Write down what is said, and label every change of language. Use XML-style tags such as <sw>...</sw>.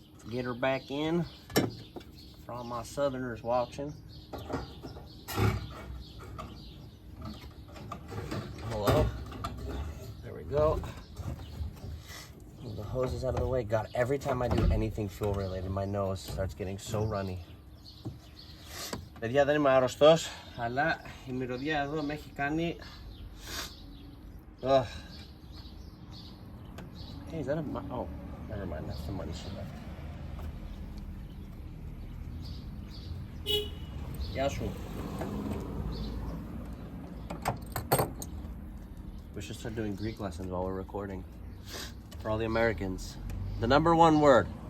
<en>Get her back in for all my southerners watching. Hello. There we go. Move the hoses out of the way. God, every time I do anything fuel related, my nose starts getting so runny.</en> <el>Παιδιά, δεν είμαι αρρωστός, αλλά η μυρωδιά εδώ με έχει κάνει...</el> <en>Ugh. Hey, is that a... Oh, never mind, that's the money she left.</en> <el>Γεια σου.</el> <en>We should start doing Greek lessons while we're recording. For all the Americans. The #1 word.</en>